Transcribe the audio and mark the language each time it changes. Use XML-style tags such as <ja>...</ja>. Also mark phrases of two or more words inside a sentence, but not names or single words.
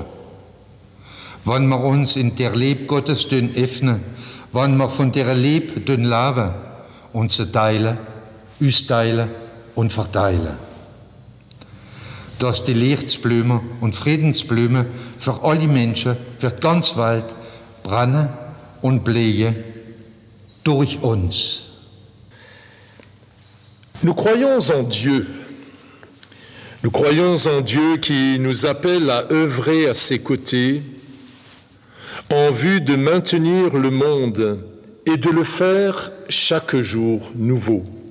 <de>Wenn wir uns in der Liebe Gottes öffnen, wenn wir von der Liebe leben und sie teilen, austeilen und verteilen. Dass die Lichtblumen und Friedensblumen für alle Menschen, für die ganze Welt brennen und blühen durch uns.</de> <fr>Nous croyons en Dieu. Nous croyons en Dieu qui nous appelle à œuvrer à ses côtés en vue de maintenir le monde et de le faire chaque jour nouveau.</fr>